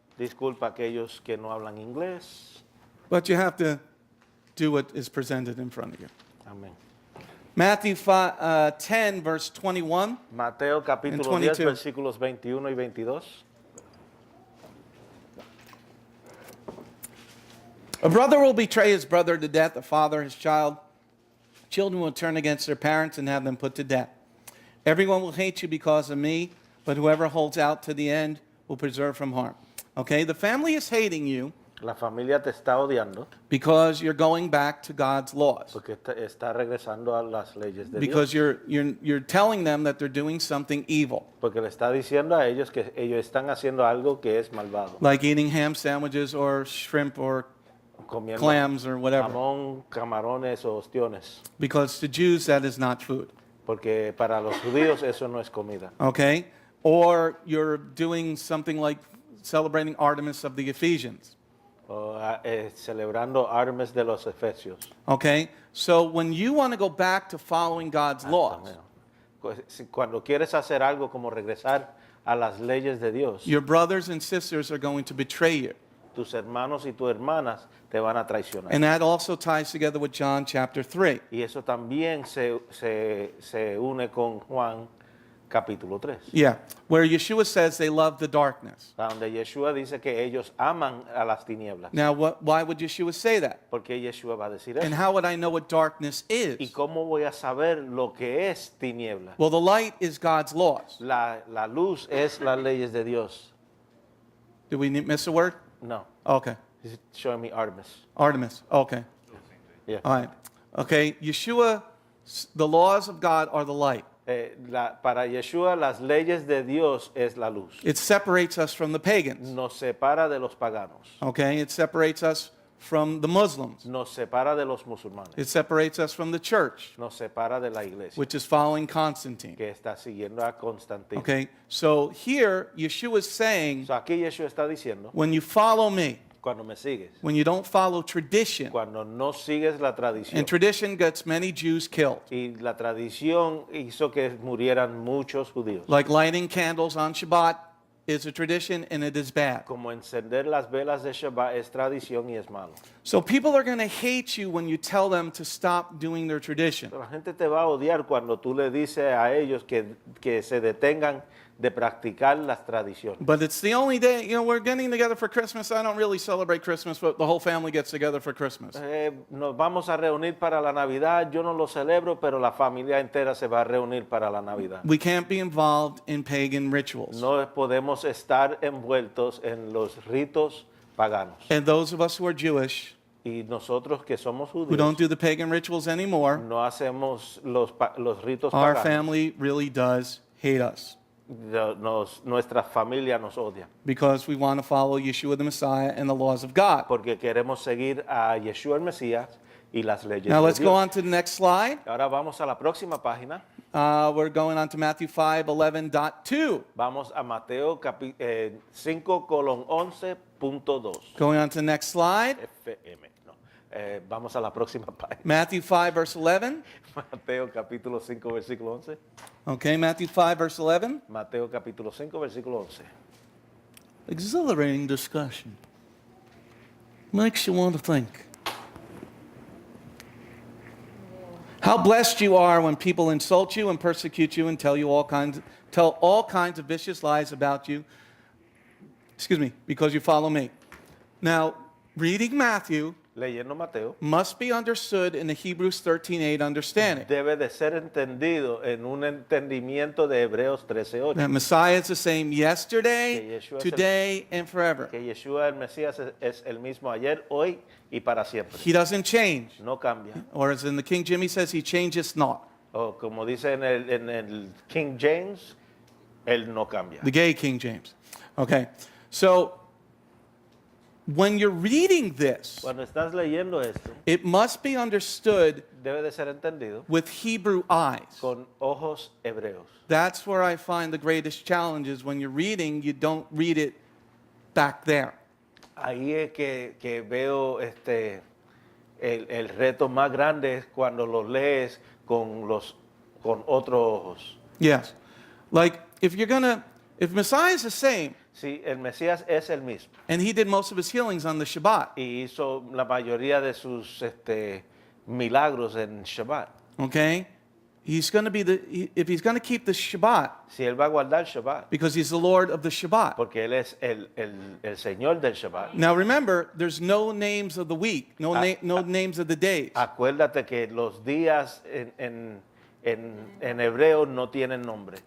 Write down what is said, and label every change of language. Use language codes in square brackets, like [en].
[es] Disculpa aquellos que no hablan inglés. [en] but you have to do what is presented in front of you. [es] Amén. [en] Matthew 10, verse 21. [es] Mateo capítulo 10, versículos 21 y 22. [en] A brother will betray his brother to death, a father his child. Children will turn against their parents and have them put to death. Everyone will hate you because of me, but whoever holds out to the end will preserve from harm. Okay, the family is hating you [es] La familia te está odiando [en] because you're going back to God's laws. [es] porque está regresando a las leyes de [en] Because [es] Dios. [en] you're telling them that they're doing something evil, [es] Porque le está diciendo a ellos que ellos están haciendo algo que es malvado. [en] like eating ham sandwiches or shrimp or [es] Comiendo [en] clams or whatever. [es] jamón, camarones o ostiones. [en] Because to Jews, that is not food. [es] Porque para los judíos eso no es comida. [en] Okay? Or you're doing something like celebrating Artemis of the Ephesians. [es] O, celebrando Armes de los Efesios. [en] Okay? So when you want to go back to following God's laws, [es] Cuando quieres hacer algo como regresar a las leyes de Dios, [en] your brothers and sisters are going to betray you. [es] tus hermanos y tus hermanas te van a traicionar. [en] And that also ties together with John chapter 3. [es] Y eso también se une con Juan capítulo 3. [en] Yeah, where Yeshua says they love the darkness. [es] Donde Yeshua dice que ellos aman a las tinieblas. [en] Now, why would Yeshua say that? [es] Porque Yeshua va a decir [en] And [es] eso. [en] how would I know what darkness [es] ¿Y [en] is? [es] cómo voy a saber lo que es tiniebla? [en] Well, the light is God's laws. [es] La luz es las leyes de Dios. [en] Did we miss a word? No. Okay. He's showing me Artemis. Artemis. Okay. Yeah. All right. Okay. Yeshua, the laws of God are the light. [es] Para Yeshua las leyes de Dios es la luz. [en] It separates us from the pagans. [es] Nos separa de los paganos. [en] Okay. It separates us from the Muslims. [es] Nos separa de los musulmanes. [en] It separates us from the church, [es] Nos separa de la iglesia [en] which is following Constantine. [es] que está siguiendo a Constantino. [en] Okay. So here, Yeshua is saying, [es] So aquí Yeshua está diciendo, [en] when you follow me, [es] Cuando me sigues. [en] when you don't follow tradition. [es] Cuando no sigues la tradición. [en] And tradition gets many Jews killed. [es] Y la tradición hizo que murieran muchos judíos. [en] Like lighting candles on Shabbat is a tradition and it is bad. [es] Como encender las velas de Shabbat es tradición y es malo. [en] So people are going to hate you when you tell them to stop doing their tradition. [es] La gente te va a odiar cuando tú le dices a ellos que se detengan de practicar las tradiciones. [en] But it's the only day, we're getting together for Christmas. I don't really celebrate Christmas, but the whole family gets together for Christmas. [es] Nos vamos a reunir para la Navidad. Yo no lo celebro, pero la familia entera se va a reunir para la Navidad. [en] We can't be involved in pagan rituals. [es] No podemos estar envueltos en los ritos paganos. [en] And those of us who are Jewish, [es] Y nosotros que somos [en] who don't [es] judíos, [en] do the pagan rituals anymore, [es] no hacemos los ritos [en] our [es] paganos. [en] family really does hate us [es] Nuestra familia nos odia. [en] because we want to follow Yeshua the Messiah and the laws of God. [es] Porque queremos seguir a Yeshua el Mesías y las leyes [en] Now [es] de [en] let's [es] Dios. [en] go on to the next slide. [es] Ahora vamos a la próxima página. [en] We're going on to Matthew 5:11.2. [es] Vamos a Mateo 5:11.2. [en] Going on to the next slide. [es] FM. No. Vamos a la próxima página. [en] Matthew 5, verse 11. [es] Mateo capítulo 5, versículo 11. [en] Okay, Matthew 5, verse 11. [es] Mateo capítulo 5, versículo 11. [en] Exhilarating discussion. Makes you want to think. How blessed you are when people insult you and persecute you and tell all kinds of vicious lies about you. Because you follow me. Now, reading Matthew [es] Leyendo Mateo [en] must be understood in the Hebrews 13:8 understanding. [es] debe de ser entendido en un entendimiento de Hebreos 13:8. [en] That Messiah is the same yesterday, [es] Que Yeshua es [en] today, and forever. [es] Que Yeshua el Mesías es el mismo ayer, hoy y para siempre. [en] He doesn't change. [es] No cambia. [en] Or as in the King Jimmy says, he changes not. [es] O como dice en el King James, él no cambia. [en] The gay King James. Okay. So when you're reading this, [es] Cuando estás leyendo esto, [en] it must be understood [es] debe de ser entendido [en] with Hebrew eyes. [es] con ojos hebreos. [en] That's where I find the greatest challenges. When you're reading, you don't read it back there. [es] Ahí es que veo el reto más grande es cuando lo lees con otros ojos. [en] Yes. Like if Messiah is the same, [es] Sí, el Mesías es el mismo [en] and he did most of his healings on the Shabbat, [es] y hizo la mayoría de sus milagros en Shabbat. [en] okay? He's going to be if he's going to keep the Shabbat, [es] Si él va a guardar Shabbat, [en] because he's the Lord of the Shabbat. [es] porque él es el Señor del Shabbat. [en] Now remember, there's no names of the week, no names of the days. [es] Acuérdate que los días en hebreo no tienen nombre.